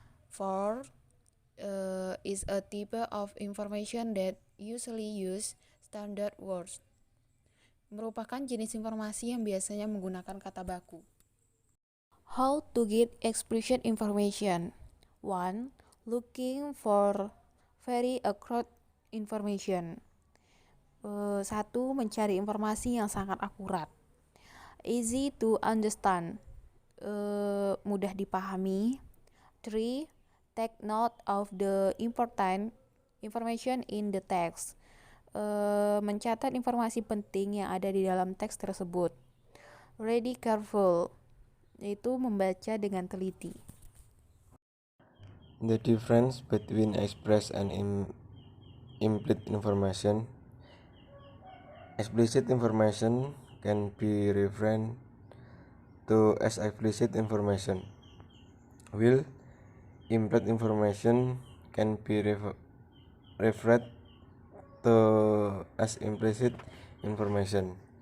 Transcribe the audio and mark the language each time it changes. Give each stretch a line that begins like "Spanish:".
English: 4, is a type of information that usually use standard words,
Indonesian: merupakan jenis informasi yang biasanya menggunakan kata baku.
English: How to get explicit information. 1. Looking for very accurate information. 1.
Indonesian: Mencari informasi yang sangat akurat.
English: Easy to understand,
Indonesian: mudah dipahami.
English: 3. Take note of the important information in the text.
Indonesian: Mencatat informasi penting yang ada di dalam teks tersebut.
English: Read careful,
Indonesian: yaitu membaca dengan teliti.
English: The difference between express and implicit information. Explicit information can be referred to as explicit information, while implicit information can be referred to as implicit information.